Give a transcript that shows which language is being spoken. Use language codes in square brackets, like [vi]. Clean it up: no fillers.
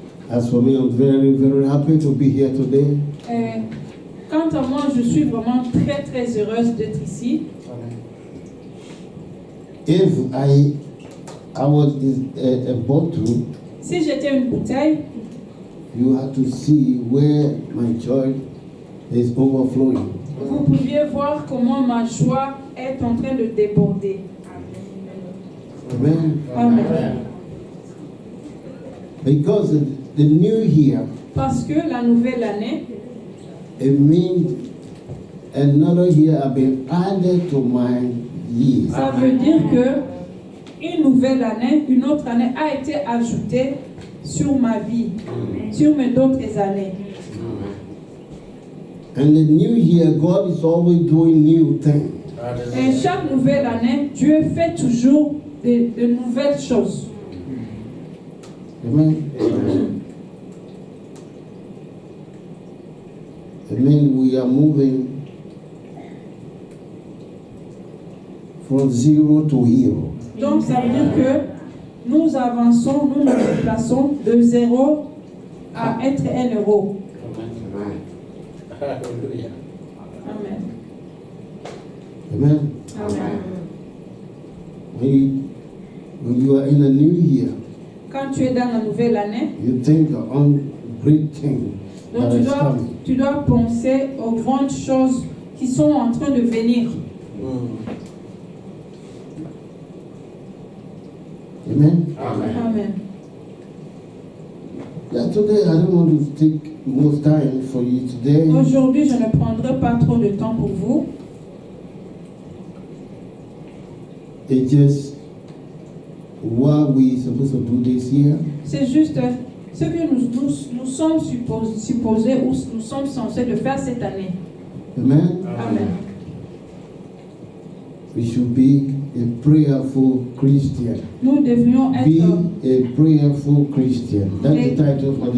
[en] As for me, I'm very, very happy to be here today. [fr] Quant à moi, je suis vraiment très très heureuse d'être ici. [en] if I was a bottle, [fr] Si j'étais une bouteille, [en] you have to see where my joy is overflowing. [fr] vous pouviez voir comment ma joie est en train de déborder. Amen. Amen. [en] Because the new year, [fr] Parce que la nouvelle année, [en] it means another year have been added to my year. [fr] ça veut dire que une nouvelle année, une autre année a été ajoutée sur ma vie, sur mes d'autres années. [en] And the new year, God is always doing new things. [fr] Et chaque nouvelle année, Dieu fait toujours de nouvelles choses. Amen. Amen. [en] We are moving from zero to hero. [fr] Donc ça veut dire que nous avançons, nous nous déplaçons de 0 à être 1 euro. Hallelujah. Amen. Amen. Amen. [en] When you are in a new year, [fr] Quand tu es dans la nouvelle année, [en] you think on great things [fr] donc [en] that is coming. [fr] tu dois penser aux grandes choses qui sont en train de venir. Amen. Amen. [en] Yeah, today I don't want to take most time for you today. [fr] Aujourd'hui, je ne prendrai pas trop de temps pour vous. [en] It's just what we supposed to do this year. [fr] C'est juste ce que nous sommes supposés ou nous sommes censés de faire cette année. Amen. Amen. [en] We should be a prayerful Christian. [fr] Nous devrions [en] Be [fr] être [en] a prayerful Christian. That's the title for the